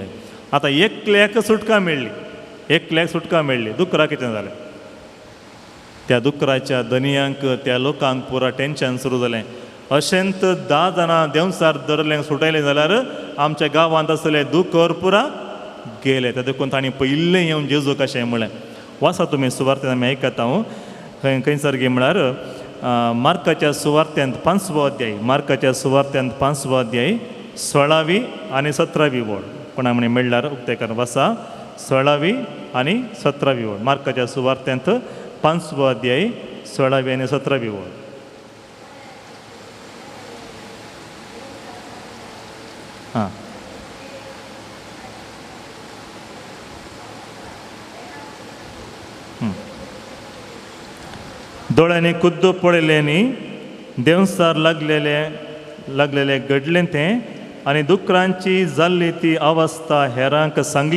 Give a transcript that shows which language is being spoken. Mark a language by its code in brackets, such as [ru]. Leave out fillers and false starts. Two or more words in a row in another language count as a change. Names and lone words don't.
[kok] आतां एकल्याक सुटका मेळ्ळी दुकरा कितें जालें त्या दुकराच्या दनयांक त्या लोकांक पुरा टेन्शन सुरू जालें. अशेंत 10 जाणां देंवसार दरल्यांक सुटयलें जाल्यार आमच्या गांवांत आसलें दुकर पुरा गेलें. त्या देखून तांणी पयलें येवन जेजू कशें म्हळें. वाचा तुमी सुवार्थेन आमी आयकता खंयसर गे म्हळ्यार मार्काच्या सुवार्थ्यांत 5वो अध्याय 5वो अध्याय 16वी आनी 17वी वळ कोणाक म्हणे मेळ्ळ्यार उक्तेकार वाचा 16वी आनी 17वी वळ मार्काच्या सुवार्थ्यांत 5वो अध्याय 16वी आनी 17वी वळ. दोळ्यांनी कुद्द पळयलें देंवसार लागलेले घडलें तें आनी दुकरांची जाल्ली ती अवस्था हेरांक सांगली.